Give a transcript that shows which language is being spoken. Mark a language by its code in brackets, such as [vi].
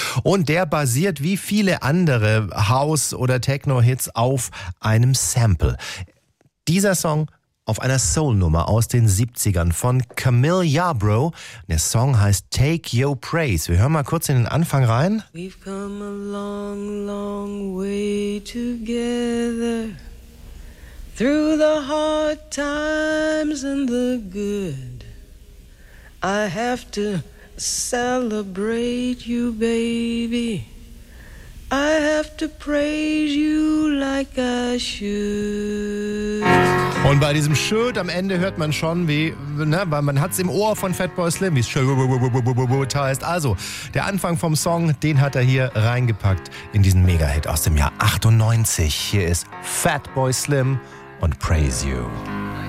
[de] Und der basiert wie viele andere House- oder Techno-Hits auf einem Sample. Dieser Song auf einer Soul-Nummer aus den 70ern von Camille Yarbrough. Der Song heißt Take Your Praise. Wir hören mal kurz in den Anfang rein. [en] We've come a long, long way together, through the hard times and the good. I have to celebrate you, baby. I have to praise you like I should. [de] Und bei diesem Should am Ende hört man schon, wie, ne, weil man hat's im Ohr von Fatboy Slim, wie es Should heißt. Also, der Anfang vom Song, den hat er hier reingepackt in diesen Mega-Hit aus dem Jahr 98. Hier ist Fatboy Slim und Praise You.